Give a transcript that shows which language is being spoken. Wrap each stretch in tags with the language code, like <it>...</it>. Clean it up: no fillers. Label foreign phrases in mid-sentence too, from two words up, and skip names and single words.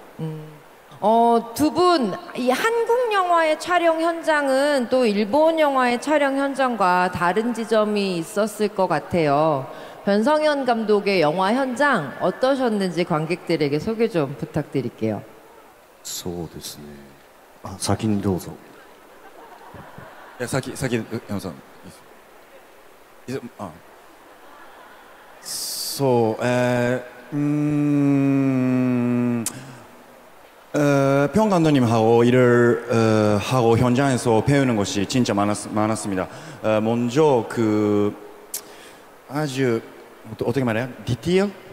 <ko>두 분, 이 한국 영화의 촬영 현장은 또 일본 영화의 촬영 현장과 다른 지점이 있었을 것 같아요. 변성현 감독의 영화 현장 어떠셨는지 관객들에게 소개 좀 부탁드릴게요.</ko> <ja>そうですね。あ、先にどうぞ。いや先山さんいいですあそう</ja> <ko>평 감독님하고 일을 하고 현장에서 배우는 것이 진짜 많았습니다. 먼저 아주 어떻게 말해요? 디테일?</ko>